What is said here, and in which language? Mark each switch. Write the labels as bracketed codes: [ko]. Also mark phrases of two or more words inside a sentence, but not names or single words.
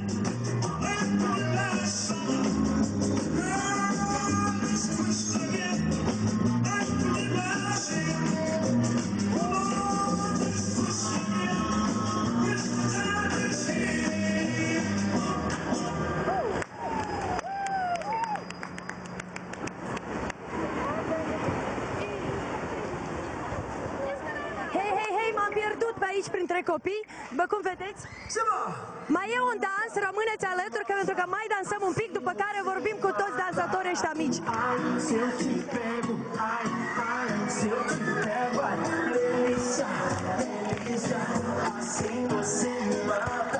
[en] Like we did last summer. Girl, let's twist again. Like we did last year. Come on, let's twist again. Twist the time is here. [ro] Hei, hei, hei, m-am pierdut pe aici printre copii. După cum vedeți, mai e un dans, rămâneți alături, că pentru că mai dansăm un pic, după care vorbim cu toți dansatorii ăștia mici. [pt] Ai, se eu te pego, ai, se eu te pego, ai, delícia, delícia, assim você me mata.